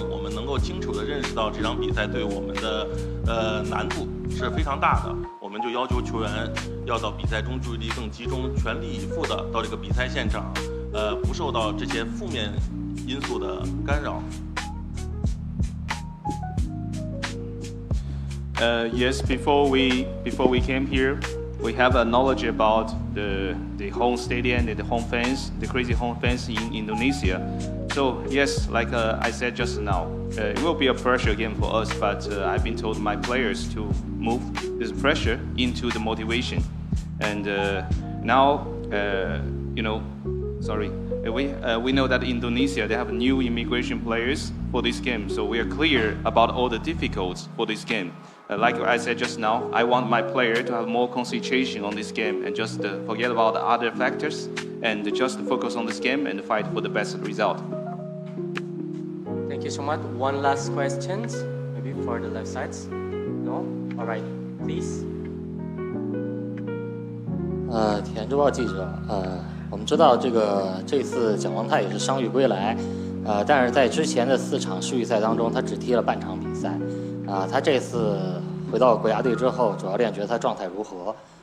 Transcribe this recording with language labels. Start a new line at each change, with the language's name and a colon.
Chinese: 我们能够清楚地认识到这场比赛对我们的难度是非常大的。我们就要求球员要到比赛中注意力更集中，全力以赴的到这个比赛现场，不受到这些负面因素的干扰。
English: Yes, before we came here, we have a knowledge about the home stadium and the home fans, the crazy home fans in Indonesia. So yes, like I said just now, it will be a pressure game for us. But I've been told my players to move this pressure into the motivation. And now, we know that Indonesia, they have new immigration players for this game. So we are clear about all the difficulties for this game. Like I said just now, I want my player to have more concentration on this game and just forget about the other factors and just focus on this game and fight for the best result. Thank you so much. One last question, maybe for the left sides. No? All right, please.
Chinese: 体验周报记者，我们知道这次蒋光太也是伤愈归来，但是在之前的4场世预赛当中，他只踢了半场比赛，他这次回到国家队之后，主教练觉得他状态如何？